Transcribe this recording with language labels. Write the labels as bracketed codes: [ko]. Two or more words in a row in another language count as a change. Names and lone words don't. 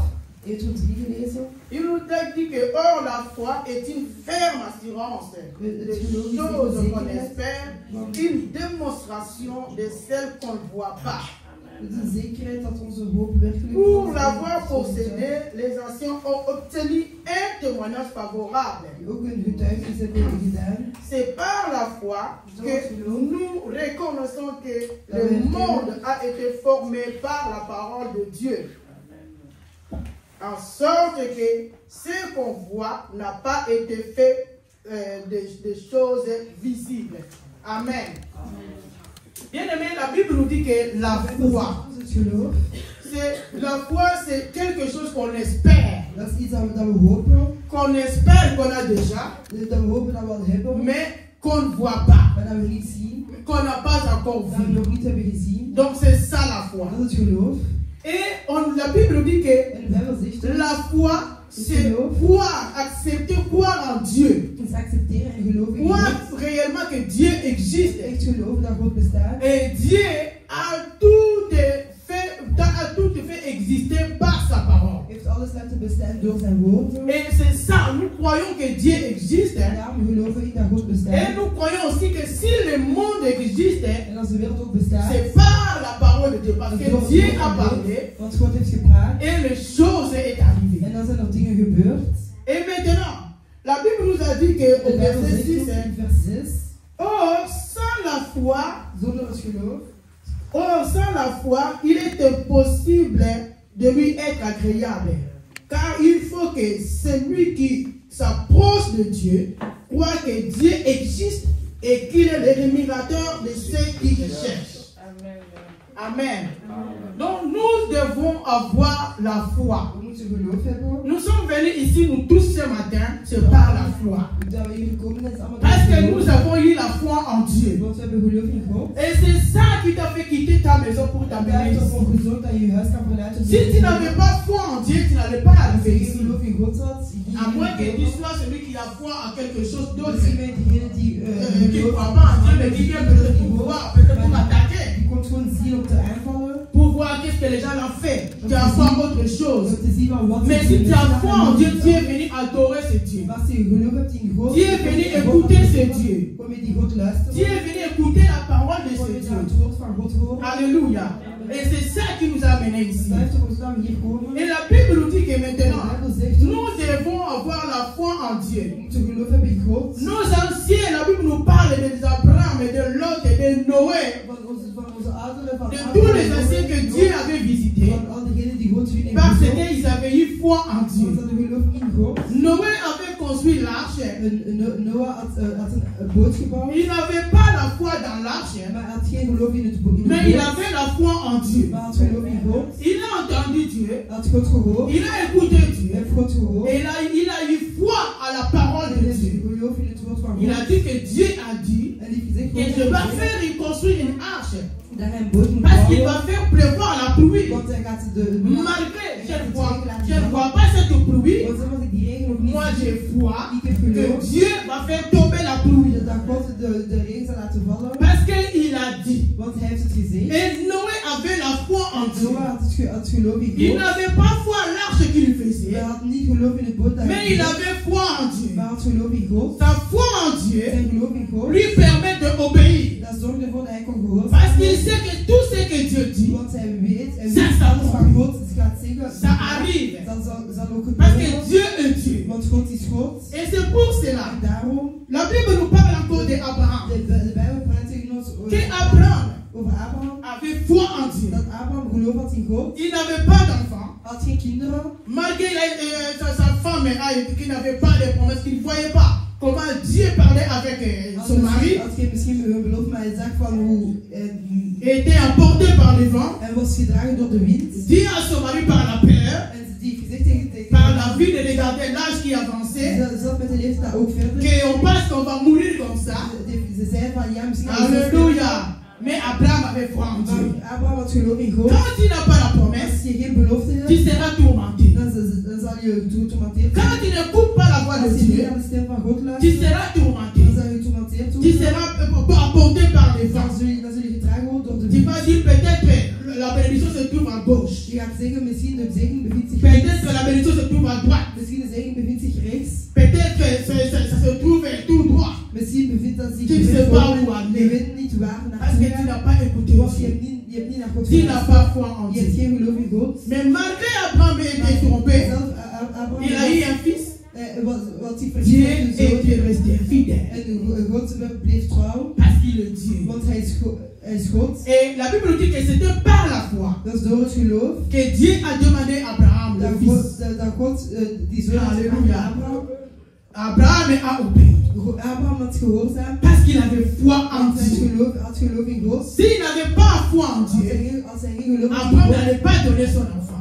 [fr] Il nous a dit que or la foi est une ferme assurance des choses qu'on espère, une démonstration de celles qu'on ne voit pas. Pour l'avoir possédé, les anciens ont obtenu un témoignage favorable. [nl] ook een getuigenis hebben gedaan. [fr] C'est par la foi que nous reconnaissons que le monde a été formé par la parole de Dieu. En sorte que ce qu'on voit n'a pas été fait des choses visibles. Amen. Bien aimé, la Bible nous dit que la foi, c'est quelque chose qu'on espère. [nl] Dat is iets dat we hopen. [fr] Qu'on espère qu'on a déjà, [nl] Dat we hopen dat we al hebben. [fr] mais qu'on ne voit pas. [nl] Maar dat we niet zien. [fr] Qu'on n'a pas encore [nl] Dat we [fr] vu. [nl] nog niet hebben gezien. [fr] Donc c'est ça la foi. [nl] Dat is het geloof. [fr] Et la Bible nous dit que [nl] En de Bijbel zegt [fr] la foi, c'est croire, accepter, croire en Dieu. [nl] is accepteren en geloven in [fr] Croire [nl] God. [fr] réellement que Dieu existe. [nl] Echt geloven dat God bestaat. [fr] Et Dieu a tout fait exister par sa parole. [nl] Heeft alles laten bestaan door zijn woorden. [fr] Et c'est ça, nous croyons que Dieu existe. [nl] En daarom geloven in dat God [fr] Et [nl] bestaat. [fr] nous croyons aussi que si le monde existe, [nl] En als de wereld ook bestaat. [fr] c'est par la parole de Dieu. Parce [nl] dat [fr] que [nl] God [fr] Dieu [nl] God [fr] a [nl] heeft. [fr] parlé [nl] Want God heeft gepraat. [fr] et les choses est arrivées. [nl] En dan zijn er dingen gebeurd. [fr] Et maintenant, la Bible nous a dit que au [nl] De Bijbel [fr] verset [nl] zegt 6, ook in vers 6. [fr] or sans la foi, [nl] Zonder het geloof. [fr] sans la foi, il est impossible de lui être agréable. Car il faut que celui qui s'approche de Dieu croit que Dieu existe et qu'il est le rémunérateur de ceux qui le cherchent. Amen. Donc nous devons avoir la foi. [nl] We moeten geloof hebben. [fr] Nous sommes venus ici, nous tous ce matin, c'est par la foi. [nl] Dat we hier komen, dat is allemaal [fr] Parce que [nl] door [fr] nous [nl] geloof. [fr] avons eu la foi en Dieu. [nl] Want we hebben geloof in God. [fr] Et c'est ça qui t'a fait quitter ta maison pour [nl] Dat [fr] t'amener [nl] heeft [fr] ici. [nl] ervoor gezorgd dat je je huis kan verlaten. [fr] Si tu n'avais pas foi en Dieu, tu n'allais pas [nl] Als je [fr] arriver [nl] geen [fr] ici. [nl] geloof in God had, [fr] À moins que tu sois celui qui a foi en quelque chose d'autre. [nl] misschien ben je degene die [fr] Qui ne croit pas en Dieu, mais qui vient peut-être pour voir, peut-être pour attaquer. [nl] die komt gewoon zien om te aanvallen. [fr] Pour voir qu'est-ce que les gens ont fait. Tu as foi en autre chose. [nl] Om te zien van wat [fr] Mais [nl] ze [fr] si [nl] doen. [fr] tu as foi en Dieu, tu es venu adorer ce Dieu. [nl] Maar als je geloof hebt in God, [fr] Tu es venu écouter ce Dieu. [nl] kom je die God luisteren. [fr] Tu es venu écouter la parole de [nl] Kom [fr] ce [nl] je [fr] Dieu. [nl] naar het woord van God horen. [fr] Alléluia. Et c'est ça qui nous a amenés ici. [nl] Dat heeft ervoor gezorgd dat we hier komen. [fr] Et la Bible nous dit que [nl] De [fr] maintenant, [nl] Bijbel zegt, [fr] nous devons avoir la foi en Dieu. [nl] we moeten geloof hebben in God. [fr] Nos anciens, la Bible nous parle de Abraham, de Lot, de Noé, [nl] Van onze ouderen, van [fr] de tous les anciens que Dieu avait visités, [nl] van al diegenen die God zien in [fr] parce [nl] God. [fr] qu'ils avaient eu foi en [nl] Want [fr] Dieu. [nl] ze hadden geloof in God. [fr] Noé avait construit l'arche. [nl] Noah had een boot gebouwd. [fr] Il n'avait pas la foi dans l'arche, [nl] Maar hij had geen geloof in het boot. [fr] mais il avait la foi en Dieu. [nl] Maar hij had geloof in God. [fr] Il a entendu Dieu, [nl] Hij had God gehoord. [fr] il a écouté [nl] Hij [fr] Dieu, [nl] heeft God gehoord. [fr] et il a eu foi à la parole [nl] En [fr] de [nl] hij heeft [fr] Dieu. [nl] geloof in het woord van [fr] Il [nl] God. [fr] a dit que Dieu a dit [nl] En die heeft [fr] que [nl] gezegd, [fr] je [nl] God [fr] vais [nl] heeft [fr] faire construire une arche, [nl] dat hij een boot moet [fr] parce qu'il [nl] bouwen. [fr] va faire pleuvoir la pluie. [nl] Want hij gaat de... [fr] Malgré, je ne vois pas cette pluie, [nl] Want zelfs als ik die regen nog niet [fr] moi [nl] zie, [fr] j'ai foi [nl] ik heb [fr] que [nl] geloof [fr] Dieu va faire tomber la pluie. [nl] dat God de regen zal laten vallen. [fr] Parce qu'il a dit. [nl] Want hij heeft het gezegd. [fr] Et Noé avait la foi en Dieu. [nl] Noah had geloof in [fr] Il [nl] God. [fr] n'avait pas foi à l'arche qu'il faisait, [nl] Hij had niet geloof in het boot dat [fr] mais [nl] hij [fr] il [nl] deed. [fr] avait foi en Dieu. [nl] Maar hij had geloof in God. [fr] Sa foi en Dieu [nl] Zijn geloof in God. [fr] lui permet d'obéir. [nl] Dat zorgde ervoor dat hij kon gehoorzamen. [fr] Parce qu'il sait que tout ce que Dieu dit, [nl] Want hij weet, en [fr] Ça, ça [nl] alles van God gaat zeggen, [fr] ça arrive. [nl] dan zal ook [fr] Parce que [nl] gebeuren. [fr] Dieu est Dieu. [nl] Want God is God. [fr] Et c'est pour cela, [nl] En daarom, [fr] la Bible nous parle encore d'Abraham. [nl] de Bijbel praat tegen ons [fr] Que Abraham [nl] over Abraham. [fr] avait foi en Dieu. [nl] Dat Abraham geloof had in God. [fr] Il n'avait pas d'enfant. [nl] Had geen kinderen. [fr] Malgré sa femme qui n'avait pas de promesses, qu'il ne voyait pas comment Dieu parlait avec son mari, [nl] Had geen misschien een belofte, maar hij zag van hoe [fr] était emporté par le vent, [nl] hij was gedragen door de wind. [fr] dit à son mari par la peur, [nl] En die heeft gezegd tegen [fr] par la vie de regarder l'âge qui avançait, [nl] ze zat met de leeftijd ook verder. [fr] qu'on pense qu'on va mourir comme ça. [nl] Ze zei van ja, misschien [fr] Alléluia. Mais Abraham avait foi en Dieu. [nl] Maar Abraham had geloof in God. [fr] Quand tu n'as pas la promesse, [nl] Als je geen belofte [fr] tu [nl] hebt, [fr] seras tourmenté. [nl] dan zal je tourmenteerd [fr] Quand tu n'écoutes pas la voix de [nl] Als je niet [fr] Dieu, [nl] naar de stem van God [fr] tu [nl] luistert, [fr] seras tourmenté. [nl] dan zal je tourmenteerd [fr] Tu [nl] worden. [fr] seras apporté par les vents. [nl] Dan zul je gedragen worden door de [fr] Tu [nl] wind. [fr] vas dire peut-être la bénédiction se trouve à gauche. [nl] Je gaat zeggen, misschien de zegen bevindt zich rechts. [fr] Peut-être que la bénédiction se trouve à droite. [nl] Misschien de zegen bevindt zich rechts. [fr] Peut-être que ça se trouve tout droit. [nl] Misschien bevindt dat zich [fr] Tu ne sais [nl] rechts [fr] pas [nl] voor. [fr] où [nl] Je [fr] aller. [nl] weet niet waar [fr] Parce [nl] naartoe [fr] que tu [nl] gaan. [fr] n'as pas écouté [nl] Want je [fr] Dieu. [nl] hebt niet naar God [fr] Tu n'as [nl] geluisterd. [fr] pas foi en [nl] Je hebt [fr] Dieu. [nl] geen geloof in God. [fr] Mais malgré Abraham était trompé, [nl] Zelf Abraham [fr] il a eu un fils. Dieu était resté fidèle. [nl] En God bleef trouw, [fr] Parce qu'il est Dieu. [nl] want hij is God. [fr] Et la Bible dit que c'était par la foi [nl] Dat is door het geloof [fr] que Dieu a demandé à Abraham, le fils. [nl] dat God die zoon had Halleluja. aan Abraham. [fr] Abraham a obéi. [nl] Abraham had gehoorzaam. [fr] Parce qu'il avait foi en [nl] Want hij [fr] Dieu. [nl] had geloof in God. [fr] S'il n'avait pas foi en Dieu, [nl] Als hij geen geloof in [fr] Abraham [nl] God [fr] n'allait pas donner son enfant.